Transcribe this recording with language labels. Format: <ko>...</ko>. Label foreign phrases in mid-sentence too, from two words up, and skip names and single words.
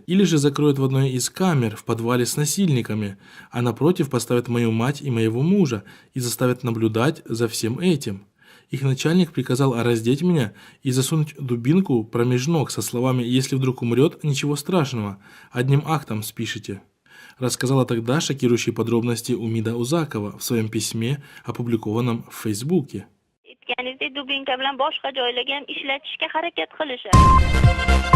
<ru>Или же закроют в одной из камер в подвале с насильниками, а напротив поставят мою мать и моего мужа и заставят наблюдать за всем этим. Их начальник приказал раздеть меня и засунуть дубинку промеж ног со словами «Если вдруг умрет, ничего страшного, одним актом спишите». Рассказала тогда шокирующие подробности Умида Узакова в своем письме, опубликованном в Фейсбуке.</ru> <uz>Aytganingizdek dubinka bilan boshqa joylarga ham ishlatishga harakat qilishadi.</uz>